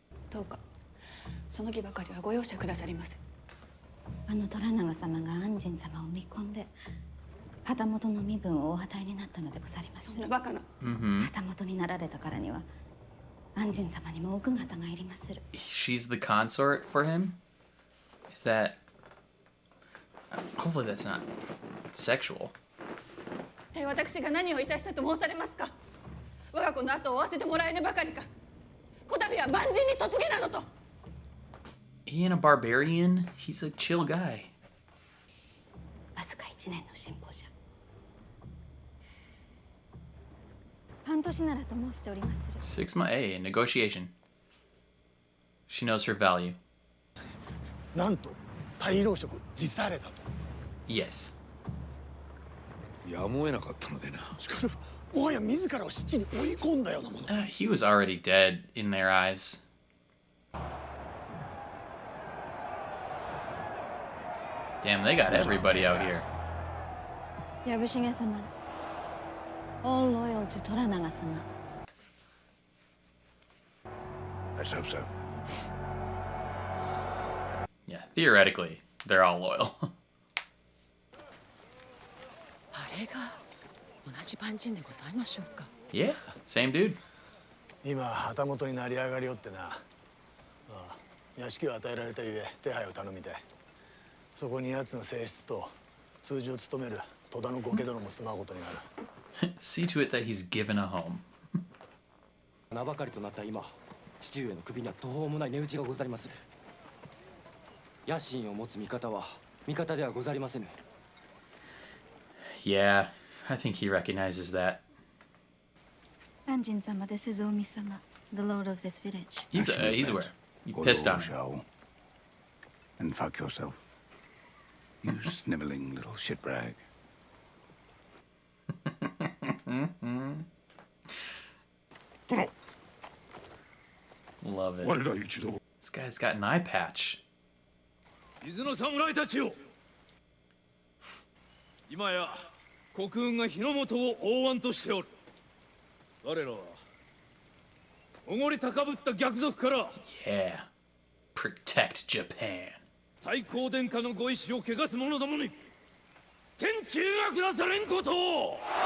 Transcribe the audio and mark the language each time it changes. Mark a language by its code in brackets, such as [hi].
[ja] どうかその儀ばかりはご容赦くださりませ。あの虎長様が安仁様を見込んで旗本の身分をお与えになったのでござります。そんなバカな。旗本になられたからには安仁様にも奥方がいりまする。 [en] She's the consort for him? Is that... Hopefully that's not sexual. [ja] で私が何をいたしたと申されますか。我が子の後を追わせてもらえぬばかりか。こたびは万人に嫁げなのと。 [en] He ain't a barbarian. He's a chill guy. [ja] わずか1年の辛抱じゃ。半年ならと申しておりまする。 [en] 6 months. Hey, negotiation. She knows her value. [ja] なんと大老職辞されたと。 [en] Yes. [ja] やむを得なかったのでな。しかしもはや自らを死地に追い込んだようなもの。 [en] He was already dead in their eyes. Damn, they got everybody out here. 藪重様 all loyal to 虎長様。 Let's hope so. Yeah, theoretically, they're all loyal. [ja] あれが同じ万人でございましょうか。 [en] Yeah, same dude. [ja] 今旗本になり上がりよってな。ああ、屋敷を与えられたゆえ手配を頼みたい。そこに奴の性質と通常務める戸田の御家殿も住まうことになる。 [en] See to it that he's given a home. [ja] 名ばかりとなった今、父上の首には途方もない値打ちがござりまする。野心を持つ味方は味方ではござりませぬ。 [en] Yeah, I think he recognizes that. [ja] 安仁様です。 [en] 大見様 the lord of this village. He's aware. You pissed on him. And fuck yourself. You sniveling little shitbag. Love it. This guy's got an eye patch. [ja] 伊豆の侍たちよ。今や国運が日の本を覆わんとしておる。我らはおごり高ぶった逆賊から [en] Yeah. Protect Japan. [ja] 太閤殿下のご意志を汚す者どもに天誅が下されんことを